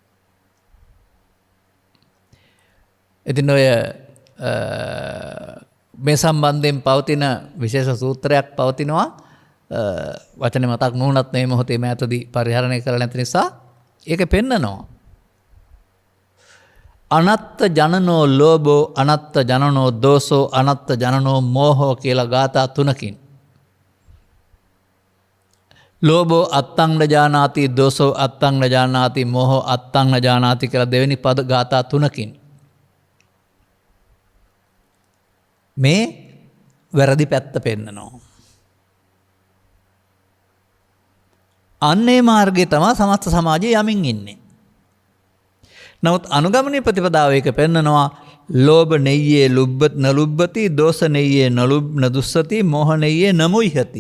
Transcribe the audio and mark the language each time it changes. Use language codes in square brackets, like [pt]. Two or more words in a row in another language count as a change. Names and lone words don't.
[si] ඉතින් ඔය මේ සම්බන්ධයෙන් පවතින විශේෂ සූත්‍රයක් පවතිනවා. වචනේ මතක් නොවුනත් මේ මොහොතේ මෑතදී පරිහරණය කරලා නැති නිසා ඒක පෙන්නනවා. [pi] අනත්ත ජනනෝ ලෝභෝ අනත්ත ජනනෝ දෝසෝ අනත්ත ජනනෝ මෝහෝ [si] කියලා ගාථා තුනකින්. [pi] ලෝභෝ අත්තං නජානාති දෝසෝ අත්තං නජානාති [si] මෝහෝ අත්තං නජානාති කියලා දෙවෙනි පද ගාථා තුනකින් මේ වැරදි පැත්ත පෙන්නනවා. අන්නේ මාර්ගයේ තමයි සමස්ත සමාජයේ යමින් ඉන්නේ. නමුත් අනුගමනීය ප්‍රතිපදාව එක පෙන්නනවා [pi] ලෝභ නෙය්යේ ලුබ්බත් නලුබ්බති දෝෂ නෙය්යේ නදුස්සති මෝහ නෙය්යේ නමුයිහති.